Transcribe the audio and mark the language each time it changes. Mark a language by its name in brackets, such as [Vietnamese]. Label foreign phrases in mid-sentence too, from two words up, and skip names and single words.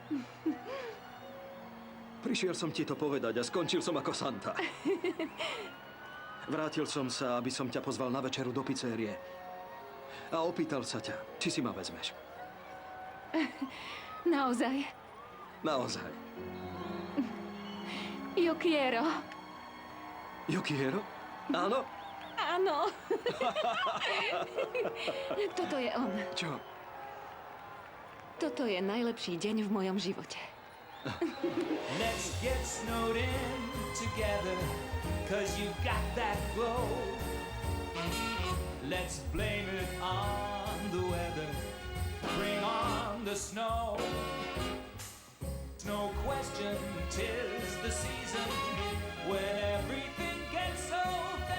[Slovak] Prišiel som ti to povedať a skončil som ako Santa. Vrátil som sa, aby som ťa pozval na večeru do pizzerie. A opýtal sa ťa, či si ma vezmeš. Naozaj? Naozaj. [Spanish] Yo quiero. Yo quiero? [Slovak] Áno? Áno. Toto je on. Čo? Toto je najlepší deň v mojom živote. [English] Let's get snowed in together, 'cause you got that glow. Let's blame it on the weather. Bring on the snow. No question, 'tis the season when everything gets so